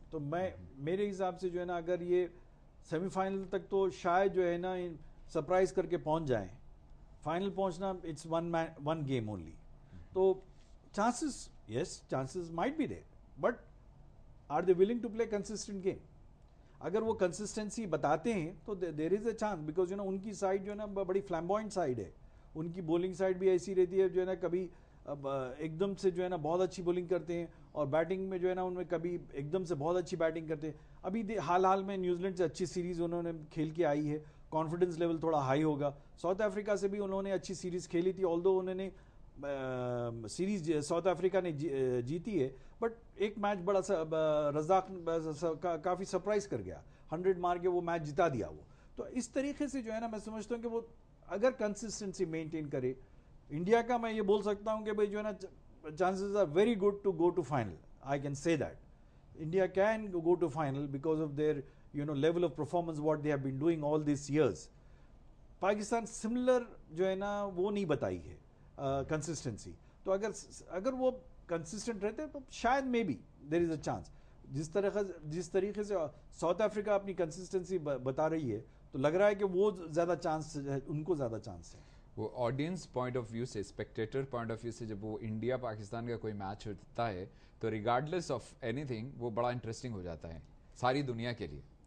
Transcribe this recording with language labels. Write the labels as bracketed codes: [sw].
[ur] تو میرے حساب سے جو ہے نا اگر یہ سیمی فائنل تک تو شاید جو ہے نا سرپرائز کر کے پہنچ جائیں, فائنل پہنچنا [en] It's one game only. تو chances, yes chances might be there, but are they willing to play consistent game. [ur] اگر وہ کنسسٹنسی بتاتے ہیں تو [en] there is a chance, [ur] بیکاز جو ہے نا ان کی سائڈ جو ہے نا بڑی فلیمبوائنٹ سائڈ ہے. ان کی بولنگ سائڈ بھی ایسی رہتی ہے جو ہے نا کبھی ایک دم سے جو ہے نا بہت اچھی بولنگ کرتے ہیں, اور بیٹنگ میں جو ہے نا ان میں کبھی ایک دم سے بہت اچھی بیٹنگ کرتے ہیں. ابھی حال میں نیوزی لینڈ سے اچھی سیریز انہوں نے کھیل کے آئی ہے, کانفیڈنس لیول تھوڑا ہائی ہوگا. ساؤتھ افریقہ سے بھی انہوں نے اچھی سیریز کھیلی تھی, آلدو انہوں نے سیریز ساؤتھ افریقہ نے جیتی ہے, بٹ ایک میچ بڑا رزاق کافی سرپرائز کر گیا, 100 مار کے وہ میچ جتا دیا وہ. تو اس طریقے سے جو ہے نا میں سمجھتا ہوں کہ وہ اگر کنسسٹنسی مینٹین کرے انڈیا کا, میں یہ بول سکتا ہوں کہ بھئی جو ہے نا [en] Chances are very good to go to final. I can say that India can go to final because of their level of performance what they have been doing all these years. [ur] Pakistan similar جو ہے نا وہ نہیں بتائی ہے consistency. تو اگر وہ کنسسٹنٹ رہتے تو شاید [en] Maybe there is a chance. [ur] جس طریقے سے ساؤتھ افریقہ اپنی کنسسٹنسی بتا رہی ہے تو لگ رہا ہے کہ وہ زیادہ چانس, ان کو زیادہ چانس ہے. وہ آڈینس پوائنٹ آف ویو سے, اسپیکٹیٹر پوائنٹ آف ویو سے جب وہ انڈیا پاکستان کا کوئی میچ ہوتا ہے تو [en] regardless of anything [ur] وہ بڑا انٹرسٹنگ ہو جاتا ہے ساری دنیا کے لیے.